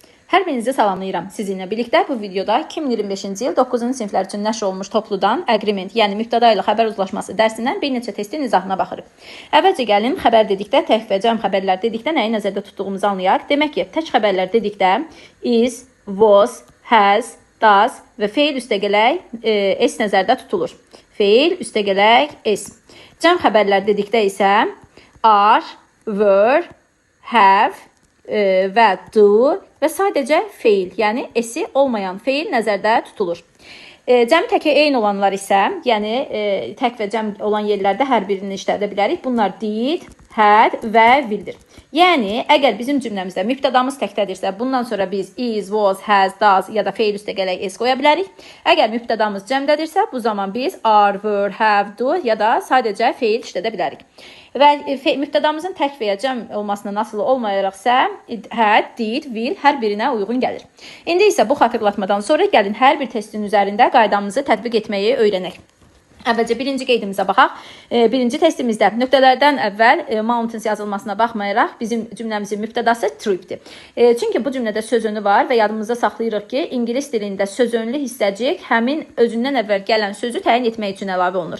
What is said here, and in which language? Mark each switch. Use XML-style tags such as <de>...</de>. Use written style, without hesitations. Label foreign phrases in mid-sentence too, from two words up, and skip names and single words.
<az>Hər birinizi salamlayıram. Sizinlə birlikdə bu videoda 2025-ci il 9-cu siniflər üçün nəşr olunmuş topludan agreement, yəni mübtəda ilə xəbər uzlaşması dərsindən bir neçə testin izahına baxırıq. Əvvəlcə gəlin xəbər dedikdə, tək və cəm xəbərlər dedikdə nəyi nəzərdə tutduğumuzu anlayaq. Demək ki, tək xəbərlər dedikdə</az> <en>is, was, has, does</en> <az>və feil üstəgələk s nəzərdə tutulur. Feil üstəgələk s. Cəm xəbərlər dedikdə isə</az> <en>are, were, have</en> <az>və do və sadəcə feil, yəni s-i olmayan feil nəzərdə tutulur. Cəm təki eyni olanlar isə, yəni tək və cəm olan yerlərdə hər birini işlədə bilərik. Bunlar</az> <en>did, had</en> <az>və willdir. Yəni, əgər bizim cümləmizdə mübtədamız təkdədirsə, bundan sonra biz</az> <en>is, was, has, does</en> <az>ya da feil üstəgələk s qoya bilərik. Əgər mübtədamız cəmdədirsə, bu zaman biz</az> <en>are, were, have, do</en> <az>ya da sadəcə feil işlədə bilərik. Və mübtədamızın tək və ya cəm olmasına nasıl olmayaraqsə,</az> <en>had, did, will</en> <az>hər birinə uyğun gəlir. İndi isə bu xatırlatmadan sonra gəlin hər bir testin üzərində qaydamızı tətbiq etməyi öyrənək. Əvvəlcə birinci qeydimizə baxaq. Birinci testimizdə nöqtələrdən əvvəl mountains yazılmasına baxmayaraq bizim cümləmizin mübtədası tripdir. Çünki bu cümlədə söz önü var və yadımızda saxlayırıq ki, ingilis dilində söz önlü hissəcik həmin özündən əvvəl gələn sözü təyin etmək üçün əlavə olunur.</az>